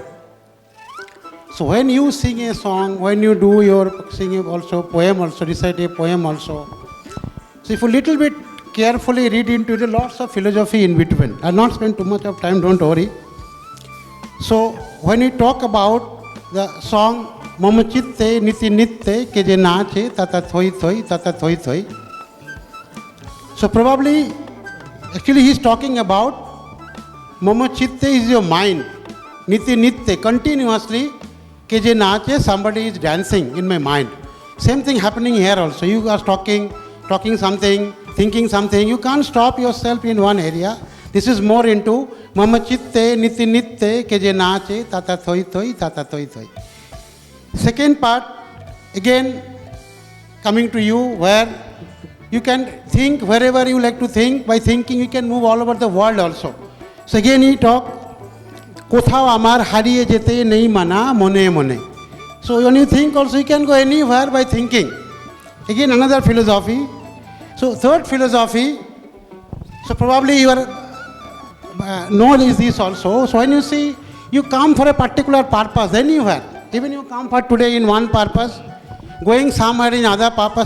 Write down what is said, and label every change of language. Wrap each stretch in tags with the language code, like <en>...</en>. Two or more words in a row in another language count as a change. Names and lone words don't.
<en>So when you sing a song, when you do your singing also, poem also, recite a poem also, so if a little bit carefully read into the lots of philosophy in between. I'll not spend too much of time, don't worry. So when we talk about the song</en> <bn>মম চিত্তে নিতি নৃত্যে কে যে নাচে তাতা থৈ থৈ তাতা থৈ থৈ.</bn> <en>So probably actually he's talking about</en> <bn>মম চিত্তে</bn> <en>is your mind.</en> <bn>নিতি নৃত্যে continuously কে যে নাচে,</bn> <en>somebody is dancing in my mind. Same thing happening here also. You are talking something, thinking something, you can't stop yourself in one area. This is more into</en> <bn>মম চিত্তে নিতি নৃত্যে কে যে নাচে তাতা থৈ থৈ তাতা থৈ থৈ.</bn> <en>Second part, again coming to you, where you can think wherever you like to think. By thinking you can move all over the world also. So again he talk</en> <bn>কোথাও আমার হারিয়ে যেতে নেই মানা মনে মনে.</bn> <en>So when you think also you can go anywhere by thinking. Again another philosophy. So third philosophy, So probably you are know this also. So when you see, you come for a particular purpose, anywhere. Even you come for today in one purpose, going somewhere in other purpose.</en>